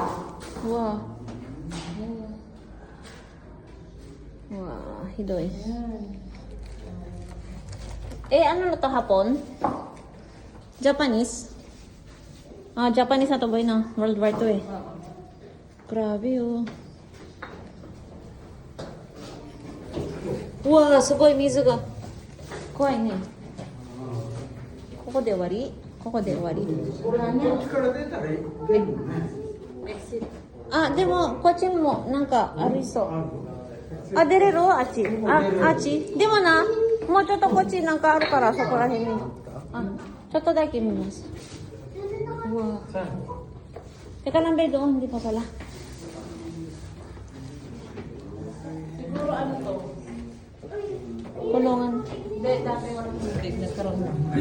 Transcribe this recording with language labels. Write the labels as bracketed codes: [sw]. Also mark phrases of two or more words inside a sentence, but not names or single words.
[ja] Wow. Wow, hidoy. [tl] Eh, ano na to hapon? Japanese? Ah, Japanese na to boy na. World War II eh. Grabe oh. Wow, [ja] すごい水が。怖いね。ここで終わり？ここで終わり。あ、でもこっちもなんかありそう。あ、出れる？あっち。あっち。でもな、もうちょっとこっちなんかあるからそこら辺に。あ、ちょっとだけ見ます。 [tl] うわ。Teka lang, be, doon. Hindi pa pala. Siguro ano to? Kulungan. Hindi, dati walang tubig. Nagkaroon na.